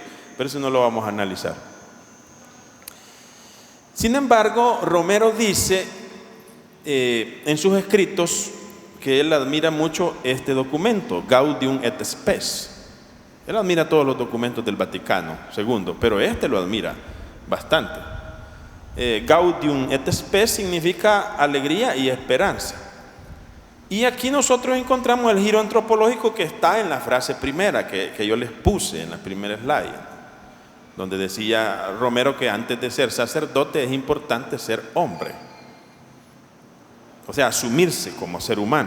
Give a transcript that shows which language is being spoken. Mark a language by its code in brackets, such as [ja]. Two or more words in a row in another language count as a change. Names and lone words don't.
[es] Pero eso no lo vamos a analizar. Sin embargo, Romero dice en sus escritos que él admira mucho este documento, Gaudium et Spes. Él admira todos los documentos del Vaticano II, pero este lo admira bastante. Gaudium et Spes significa alegría y esperanza. Y aquí nosotros encontramos el giro antropológico que está en la frase primera que yo les puse en la primera slide, donde decía Romero que antes de ser sacerdote es importante ser hombre, o sea, asumirse como ser humano.